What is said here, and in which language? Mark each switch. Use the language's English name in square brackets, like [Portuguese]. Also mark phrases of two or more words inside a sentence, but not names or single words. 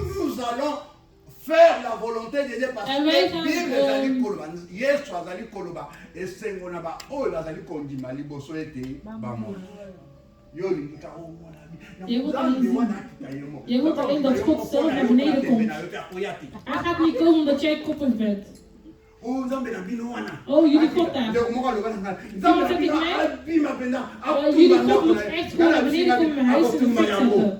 [French] Faire la volonté de Dieu parce que [Lingala] Bible ezali koloba Yesu azali koloba esengo na ba oyo bazali kondima liboso ete bamo yo lingika o mwana [Dutch] je wilt alleen dat God zelf naar beneden komt. Hij gaat niet komen omdat jij koppig bent. Oh, jullie God daar. Jullie God moet echt gewoon naar beneden komen mijn huis in de fik zetten.